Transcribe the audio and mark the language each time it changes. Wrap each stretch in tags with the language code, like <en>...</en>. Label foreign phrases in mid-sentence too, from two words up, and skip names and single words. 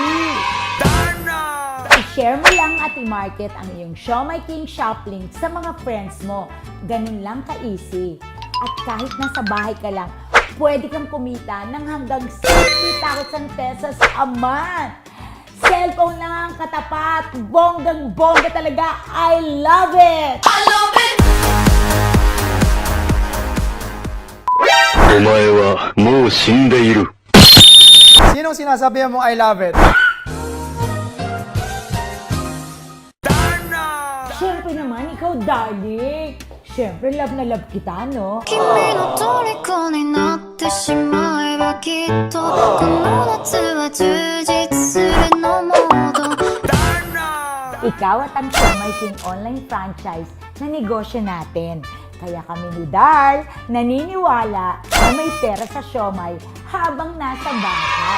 <tl>I-share mo lang at i-market ang iyong Siomai King</tl> <en>shop link</en> <tl>sa mga friends mo. Ganun lang ka-easy. At kahit nasa bahay ka lang, pwede kang kumita ng hanggang 60,000 pesos</tl> <en>a month.</en> <tl>Cellphone lang ang katapat. Bonggang-bongga talaga.</tl> <en>I love it! I love it!</en> <ja>お前はもう死んでいる。</ja> <tl>Sinong sinasabihan mong</tl> <en>I love it?</en> <tl>Siyempre naman, ikaw, darling. Siyempre, love na love kita, no?</tl> <ja>君の虜になってしまえばきっとこの夏は充実するのモード</ja> <tl>Ikaw at ang Siomai King online franchise na negosyo natin. Kaya kami ni Dar naniniwala na may pera sa siomai habang nasa bahay.</tl>